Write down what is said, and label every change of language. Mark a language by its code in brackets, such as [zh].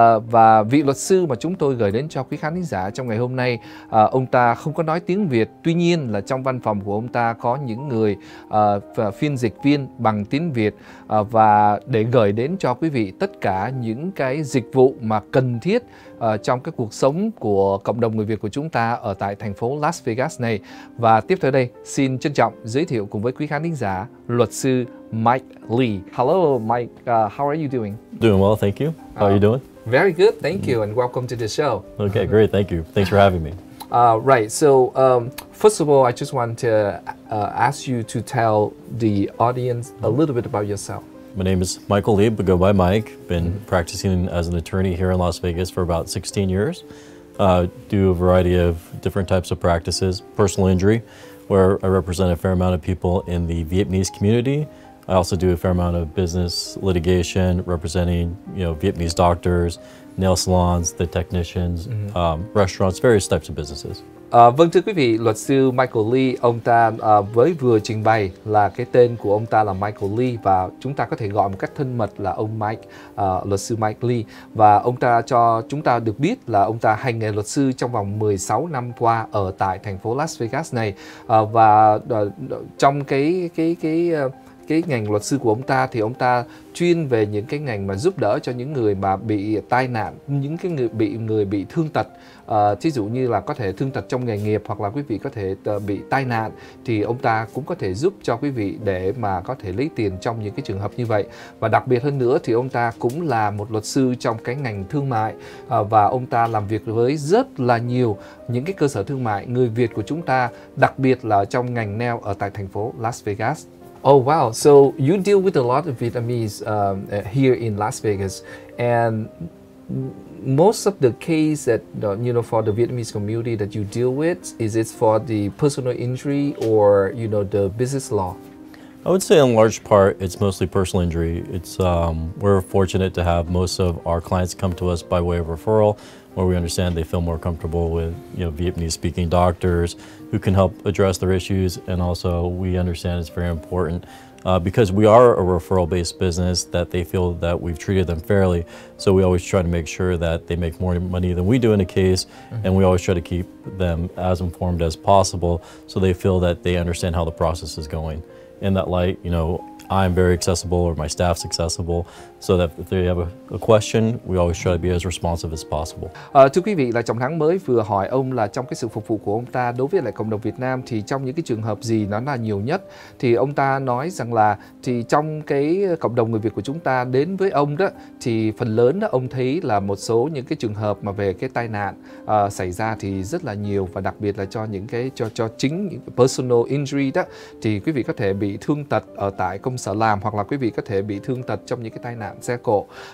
[vi] Và vị luật sư mà chúng tôi gửi đến cho quý khán giả trong ngày hôm nay, ông ta không có nói tiếng Việt, tuy nhiên là trong văn phòng của ông ta có những người phiên dịch viên bằng tiếng Việt và để gửi đến cho quý vị tất cả những cái dịch vụ mà cần thiết trong cái cuộc sống của cộng đồng người Việt của chúng ta ở tại thành phố Las Vegas này. Và tiếp theo đây, xin trân trọng giới thiệu cùng với quý khán giả luật sư Mike Lee. [en] Hello Mike, how are you doing? Doing well, thank you. How are you doing? Very good, thank you, and welcome to the show. Okay, great, thank you. Thanks for having me. Right, so first of all, I just want to ask you to tell the audience a little bit about yourself. My name is Michael Lee, but go by Mike. Been practicing as an attorney here in Las Vegas for about 16 years. Do a variety of different types of practices. Personal injury, where I represent a fair amount of people in the Vietnamese community. I also do a fair amount of business litigation, representing Vietnamese doctors, nail salons, the technicians, restaurants, various types of businesses. [vi] Vâng, thưa quý vị, luật sư Michael Lee, ông ta với vừa trình bày là cái tên của ông ta là Michael Lee và chúng ta có thể gọi một cách thân mật là ông Mike, luật sư Mike Lee. Và ông ta cho chúng ta được biết là ông ta hành nghề luật sư trong vòng 16 năm qua ở tại thành phố Las Vegas này. Và trong cái ngành luật sư của ông ta thì ông ta chuyên về những cái ngành mà giúp đỡ cho những người mà bị tai nạn, những cái người bị thương tật, thí dụ như là có thể thương tật trong nghề nghiệp hoặc là quý vị có thể bị tai nạn thì ông ta cũng có thể giúp cho quý vị để mà có thể lấy tiền trong những cái trường hợp như vậy. Và đặc biệt hơn nữa thì ông ta cũng là một luật sư trong cái ngành thương mại và ông ta làm việc với rất là nhiều những cái cơ sở thương mại người Việt của chúng ta, đặc biệt là trong ngành nail ở tại thành phố Las Vegas. [en] Oh wow! So you deal with a lot of Vietnamese here in Las Vegas, and most of the case that for the Vietnamese community that you deal with, is it for the personal injury or the business law? I would say in large part it's mostly personal injury. It's we're fortunate to have most of our clients come to us by way of referral, where we understand they feel more comfortable with Vietnamese speaking doctors who can help address their issues, and also we understand it's very important because we are a referral based business that they feel that we've treated them fairly, so we always try to make sure that they make more money than we do in a case, and we always try to keep them as informed as possible so they feel that they understand how the process is going. In that light, I'm very accessible, or my staff's accessible, so that if they have a question, we always try to be as responsive as possible. [vi] Thưa quý vị, là Trọng Thắng mới vừa hỏi ông là trong cái sự phục vụ của ông ta đối với lại cộng đồng Việt Nam thì trong những cái trường hợp gì nó là nhiều nhất, thì ông ta nói rằng là thì trong cái cộng đồng người Việt của chúng ta đến với ông đó thì phần lớn đó ông thấy là một số những cái trường hợp mà về cái tai nạn xảy ra thì rất là nhiều, và đặc biệt là cho những cái cho chính những personal injury đó thì quý vị có thể bị thương tật ở tại công sở làm, hoặc là quý vị có thể bị thương tật trong những cái tai nạn xe cộ.